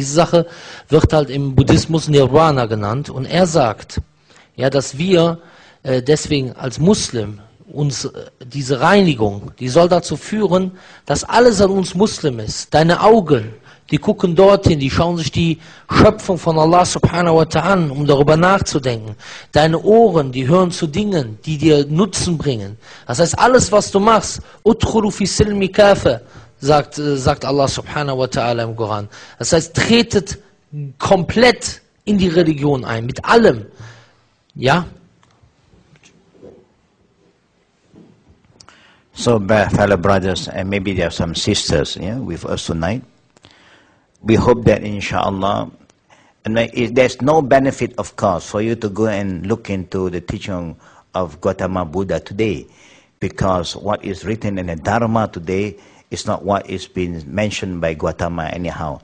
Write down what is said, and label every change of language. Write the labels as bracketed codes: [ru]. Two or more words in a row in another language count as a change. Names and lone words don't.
[de] Diese Sache wird halt im Buddhismus Nirvana genannt, und er sagt, ja, dass wir deswegen als Muslim uns diese Reinigung, die soll dazu führen, dass alles an uns Muslim ist. Deine Augen, die gucken dorthin, die schauen sich die Schöpfung von Allah [ar] سبحانه وتعالى [de] an, um darüber nachzudenken. Deine Ohren, die hören zu Dingen, die dir Nutzen bringen. Das heißt, alles, was du machst, [ar] ادخلوا في السلم كافة, sagt Allah سبحانه وتعالى [de] im Koran. Das heißt, tretet komplett in die Religion ein, mit allem. Ja? [en] So, fellow brothers, and maybe there are some sisters with us tonight. we hope that inshallah, and there's no benefit, of course, for you to go and look into the teaching of Gautama Buddha today, because what is written in the Dharma today is not what is being mentioned by Gautama anyhow.